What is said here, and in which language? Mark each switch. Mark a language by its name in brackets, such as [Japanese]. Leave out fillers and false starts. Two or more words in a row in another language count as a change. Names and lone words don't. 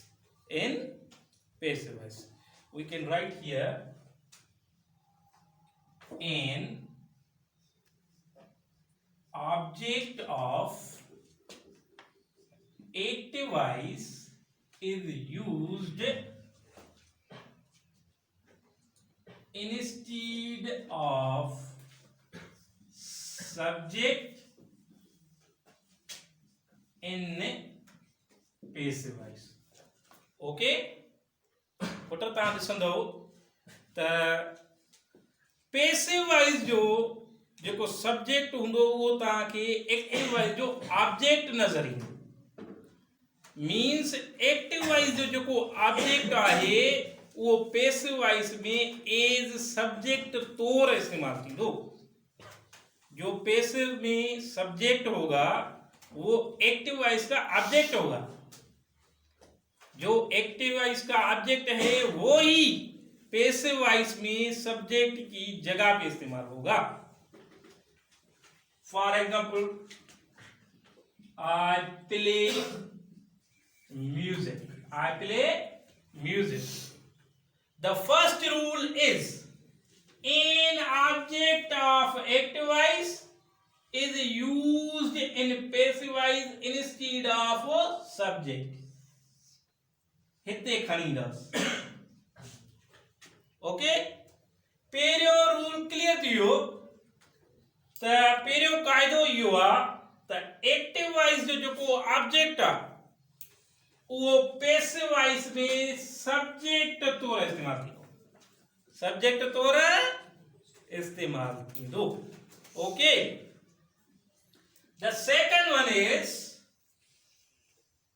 [English] In passive voice, we can write here an object of active voice is used instead of subject in passive voice. [Sindhi] Okay, पुट तव्हां ॾिसंदो त [English] passive voice [Sindhi] जो जेको सब्जेक्ट हूंदो उहो तव्हांखे [English] active voice [Sindhi] जो ऑब्जेक्ट नज़र ईंदो. [English] means active voice [Sindhi] जो जेको ऑब्जेक्ट आहे वो [English] passive voice [Sindhi] में [English] as subject [Sindhi] तौर इस्तेमाल थींदो. [Hindi] जो पैसिव में सब्जेक्ट होगा वो [English] active voice [Hindi] का ऑब्जेक्ट होगा. जो [English] active voice [Hindi] का ऑब्जेक्ट है वो ही [English] passive voice [Hindi] में सब्जेक्ट की जगह पे इस्तेमाल होगा. [English] For example, I play music. I play music. The first rule is an object of active voice is used in passive voice instead of subject. [Sindhi] हिते खणी ईंदस. ओके, पहिरियों [English] rule clear [Sindhi] थी वियो. त पहिरियों क़ाइदो इहो आहे त [English] active voice [Sindhi] जो जेको ऑब्जेक्ट आहे उहो [English] passive voice [Sindhi] में सब्जेक्ट तौर इस्तेमाल थींदो. सब्जेक्ट तौर इस्तेमाल थींदो. [English] Okay, the second one is